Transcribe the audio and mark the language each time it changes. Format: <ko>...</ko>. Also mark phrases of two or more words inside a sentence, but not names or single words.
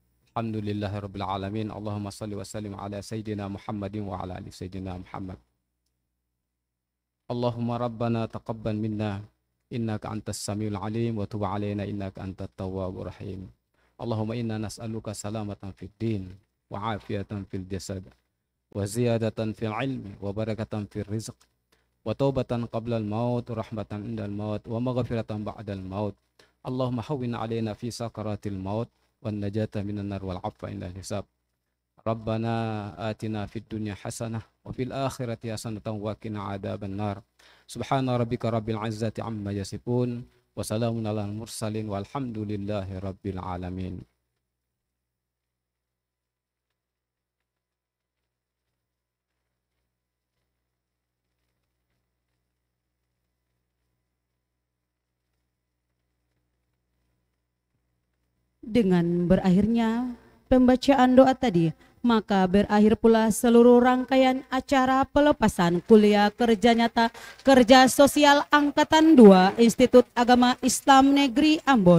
<ar>الحمد لله رب العالمين اللهم صل وسلم على سيدنا محمد وعلى آل سيدنا محمد. اللهم ربنا تقبل منا إنك أنت السميع العليم وتب علينا إنك أنت التواب الرحيم. اللهم إنا نسألك سلامة في الدين وعافية في الجسد وزيادة في العلم وبركة في الرزق وتوبة قبل الموت ورحمة عند الموت ومغفرة بعد الموت. اللهم هون علينا في سكرات الموت والنجاة من النار والعفو عند الحساب. ربنا آتنا في الدنيا حسنة وفي الآخرة حسنة وقنا عذاب النار. سبحان ربك رب العزة عما يصفون وسلام على المرسلين والحمد لله رب العالمين.</ar> <id>Dengan berakhirnya pembacaan doa tadi, maka berakhir pula seluruh rangkaian acara pelepasan kuliah kerja nyata kerja sosial Angkatan 2 Institut Agama Islam Negeri Ambon.</id>